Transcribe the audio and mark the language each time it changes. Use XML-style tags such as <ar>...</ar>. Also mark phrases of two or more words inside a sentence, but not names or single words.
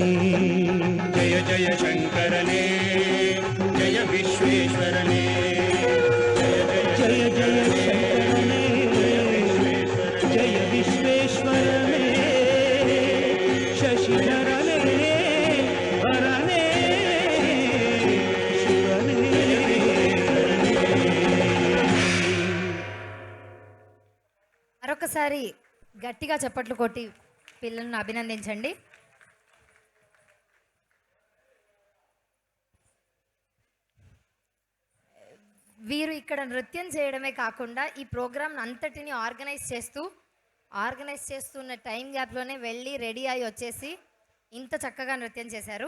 <kn>ಜಯ ಜಯ ಶಂಕರನೇ ಜಯ ವಿಶ್ವೇಶ್ವರನೇ ಜಯ ಜಯ ಶಂಕರನೇ ಜಯ ವಿಶ್ವೇಶ್ವರನೇ ಶಶಿಧರನೇ ಹರನೇ ಶಿವನೇ</kn> <te>మరొకసారి గట్టిగా చప్పట్లు కొట్టి పిల్లలను అభినందించండి. వీరు ఇక్కడ నృత్యం చేయడమే కాకుండా ఈ ప్రోగ్రామ్ అంతటిని ఆర్గనైజ్ చేస్తున్న</te> <en>time gap</en> <te>వెళ్ళి రెడీ అయి వచ్చేసి ఇంత చక్కగా నృత్యం చేశారు.</te>